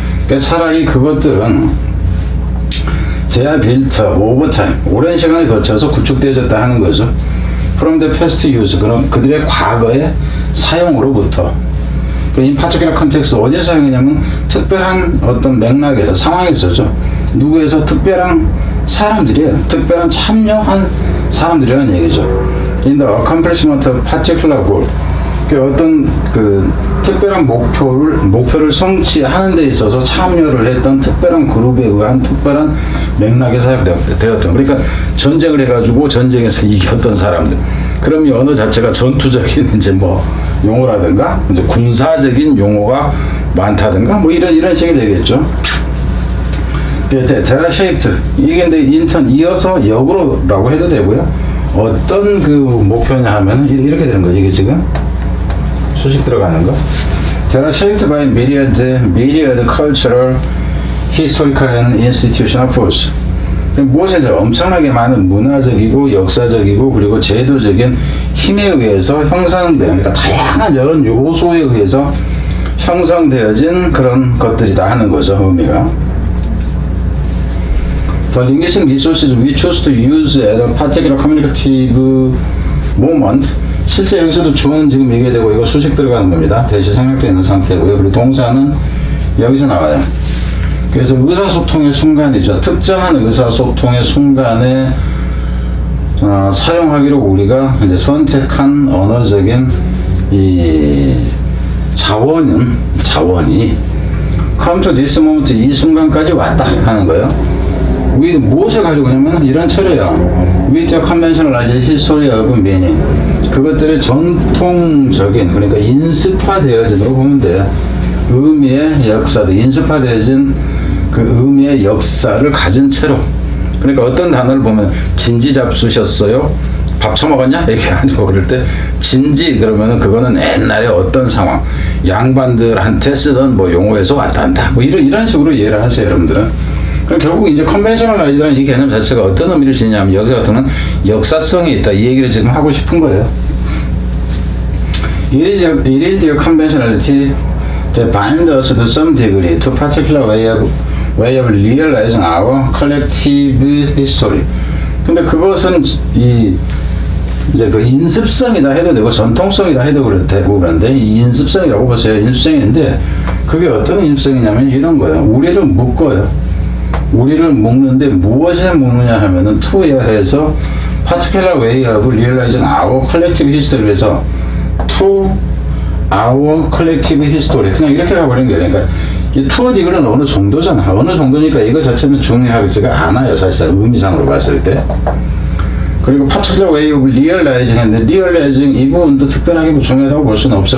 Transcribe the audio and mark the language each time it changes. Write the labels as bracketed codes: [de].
[ko] 그러니까 차라리 그것들은 제야 빌트 오버 타임 오랜 시간을 거쳐서 구축되어졌다 하는 거죠. [en] From the past use [ko] 그럼 그들의 과거의 사용으로부터 이 파티큘러 컨텍스트 어디서 사용했냐면 특별한 어떤 맥락에서 상황에서죠. 누구에서 특별한 사람들이에요. 특별한 참여한 사람들이라는 얘기죠. [en] In the accomplishment of particular goal [ko] 어떤 그 특별한 목표를 성취하는 데 있어서 참여를 했던 특별한 그룹에 의한 특별한 맥락에 사용되었던, 그러니까 전쟁을 해가지고 전쟁에서 이겼던 사람들. 그럼 이 언어 자체가 전투적인 이제 뭐 용어라든가 이제 군사적인 용어가 많다든가 뭐 이런 식이 되겠죠. 데라 쉐이프트, 이게 근데 인턴 이어서 역으로라고 해도 되고요. 어떤 그 목표냐 하면 이렇게 되는 거죠. 이게 지금 수식 들어가는 거. [en] They are shaped by myriad cultural, historical and institutional force. [ko] 무엇에 엄청나게 많은 문화적이고 역사적이고 그리고 제도적인 힘에 의해서 형성된, 그러니까 다양한 여러 요소에 의해서 형성되어진 그런 것들이다 하는 거죠. 의미가. [en] The linguistic resources we choose to use at a particular communicative moment. [ko] 실제 여기서도 주어는 지금 얘기되고 이거 수식 들어가는 겁니다. 대시 생략되어 있는 상태고요. 그리고 동사는 여기서 나와요. 그래서 의사소통의 순간이죠. 특정한 의사소통의 순간에 사용하기로 우리가 이제 선택한 언어적인 이 자원이 [en] come to this moment, [ko] 이 순간까지 왔다 하는 거예요. 우리 무엇을 가지고 오냐면 이런 철이에요. [en] With the conventionalized history of meaning. [ko] 그것들의 전통적인, 그러니까 인습화되어진으로 보면 돼요. 의미의 역사도 인습화되어진 그 의미의 역사를 가진 채로. 그러니까 어떤 단어를 보면 진지 잡수셨어요? 밥 처먹었냐? 이렇게 하고 그럴 때 진지 그러면은 그거는 옛날에 어떤 상황, 양반들한테 쓰던 뭐 용어에서 왔단다. 뭐 이런 식으로 이해를 하세요, 여러분들은. 그럼 결국 이제 컨벤셔널라이즈라는 이 개념 자체가 어떤 의미를 지니냐면 여기서 같은 건 역사성이 있다. 이 얘기를 지금 하고 싶은 거예요. [en] It is the conventionality that binds us to some degree to particular way of realizing our collective history. [ko] 근데 그것은 이제 그 인습성이다 해도 되고 전통성이다 해도 되고 그런데 이 인습성이라고 보세요. 인습성인데 그게 어떤 인습성이냐면 이런 거예요. 우리를 묶어요. 우리를 묶는데 무엇에 묶느냐 하면은 to에 해서 [en] particular way of realizing our collective history. [ko] 그래서 [en] to our collective history [ko] 그냥 이렇게 가버리는 거예요. 그러니까 이 to 디글은 어느 정도잖아. 어느 정도니까 이거 자체는 중요하지가 않아요. 사실상 의미상으로 봤을 때. 그리고 [en] particular way of realizing [ko] 했는데 realizing 이 부분도 특별하게 중요하다고 볼 수는 없어.